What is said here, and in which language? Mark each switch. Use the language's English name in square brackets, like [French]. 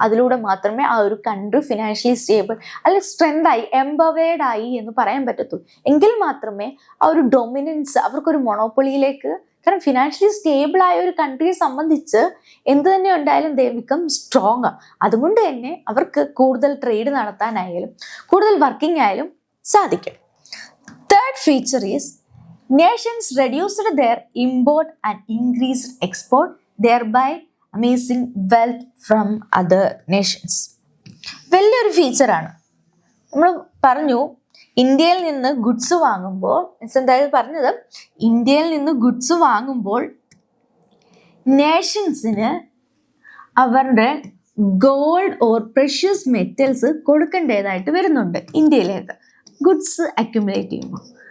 [Malayalam] അതിലൂടെ മാത്രമേ ആ ഒരു കൺട്രി ഫിനാൻഷ്യലി സ്റ്റേബിൾ അല്ലെങ്കിൽ സ്ട്രെങ്ത് ആയി എംപവേർഡ് ആയി എന്ന് പറയാൻ പറ്റത്തുള്ളൂ. എങ്കിൽ മാത്രമേ ആ ഒരു ഡൊമിനൻസ് അവർക്കൊരു മൊണോപ്പൊളിയിലേക്ക്, കാരണം ഫിനാൻഷ്യലി സ്റ്റേബിൾ ആയ ഒരു കൺട്രിയെ സംബന്ധിച്ച് എന്ത് തന്നെ ഉണ്ടായാലും [English] They become strong. [Malayalam] അതുകൊണ്ട് തന്നെ അവർക്ക് കൂടുതൽ ട്രേഡ് നടത്താനായാലും കൂടുതൽ വർക്കിംഗ് ആയാലും സാധിക്കും. [English] Third feature is nations reduced their import and increased export, thereby amassing wealth from other nations. [Malayalam] വലിയൊരു ഫീച്ചറാണ്. നമ്മൾ പറഞ്ഞു ഇന്ത്യയിൽ നിന്ന് ഗുഡ്സ് വാങ്ങുമ്പോൾ, എന്തായാലും പറഞ്ഞത് ഇന്ത്യയിൽ നിന്ന് ഗുഡ്സ് വാങ്ങുമ്പോൾ നേഷൻസിന് അവരുടെ ഗോൾഡ് ഓർ പ്രഷ്യസ് മെറ്റൽസ് കൊടുക്കേണ്ടതായിട്ട് വരുന്നുണ്ട് ഇന്ത്യയിലേക്ക് ഗുഡ്സ് അക്യുമുലേറ്റ് ചെയ്യുമ്പോൾ.